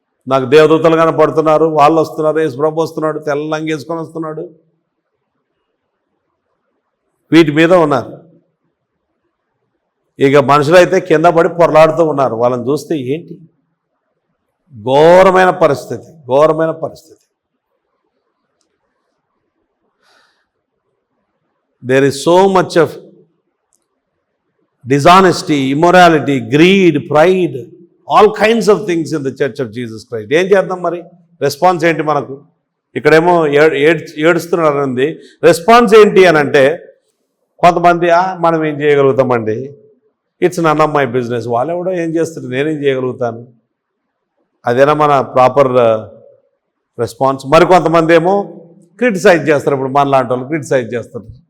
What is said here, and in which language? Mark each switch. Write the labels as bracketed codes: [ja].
[te] నాకు దేవదూతలు కనపడుతున్నారు, వాళ్ళు వస్తున్నారు, యేసు ప్రభు వస్తున్నాడు, తెల్లంగి వేసుకొని వస్తున్నాడు, వీటి మీద ఉన్నారు. ఇక మనుషులైతే కింద పడి పొరలాడుతూ ఉన్నారు. వాళ్ళని చూస్తే ఏంటి ఘోరమైన పరిస్థితి, ఘోరమైన పరిస్థితి. [en] There is so much of dishonesty, immorality, greed, pride, all kinds of things in the church of Jesus Christ. [te] ఏం చేద్దాం మరి? రెస్పాన్స్ ఏంటి మనకు? ఇక్కడేమో ఏడుస్తున్నారండి. రెస్పాన్స్ ఏంటి అని అంటే, కొంతమంది మనం ఏం చేయగలుగుతామండి, [en] it's none of my business, [te] వాళ్ళు ఎవడో ఏం చేస్తారు, నేనేం చేయగలుగుతాను, అదేనా మన ప్రాపర్ రెస్పాన్స్? మరి కొంతమంది ఏమో క్రిటిసైజ్ చేస్తారు. ఇప్పుడు మన లాంటి వాళ్ళు క్రిటిసైజ్ చేస్తారు.